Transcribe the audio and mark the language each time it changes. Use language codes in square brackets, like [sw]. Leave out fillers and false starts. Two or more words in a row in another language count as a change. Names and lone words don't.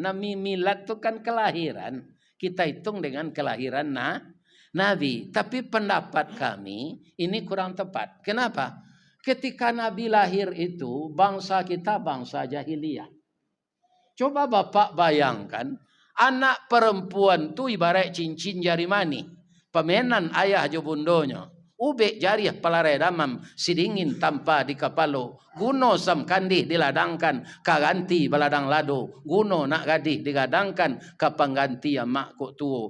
[id] Nama milad tu kan kelahiran. Kita hitung dengan kelahiran Nabi. Tapi pendapat kami ini kurang tepat. Kenapa? Ketika Nabi lahir itu bangsa kita bangsa jahiliyah. Coba Bapak bayangkan anak perempuan tu ibarat cincin jari mani. [min] Pemenan ayah jo bundonya. Ube jariah palarai damam sidingin tanpa di kapalo. Guno sam kandih diladangkan kaganti baladang lado. Guno nak gadih digadangkan kapangganti ya mak kok tuo.